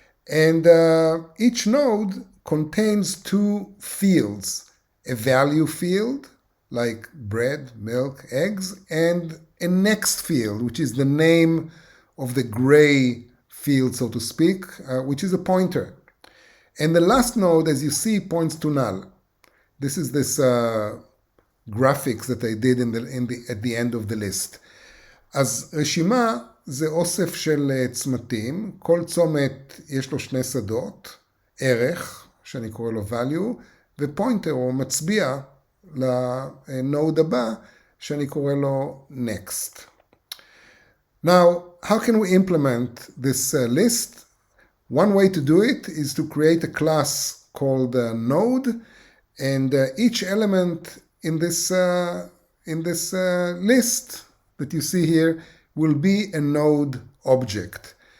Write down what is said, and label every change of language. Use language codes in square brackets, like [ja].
[en] And each node contains 2 fields, a value field, like bread, milk, eggs, and a next field, which is the name of the gray field, so to speak, which is a pointer. And the last node, as you see, points to null. This is this graphics that I did at the end of the list. [he] אז רשימה זה אוסף של צמתים, כל צומת יש לו 2 שדות, ערך, שאני קורא לו value, ופוינטר או מצביע לנוד הבא, שאני קורא לו next. [en] Now, how can we implement this list? One way to do it is to create a class called node, and each element in this list that you see here will be a node object.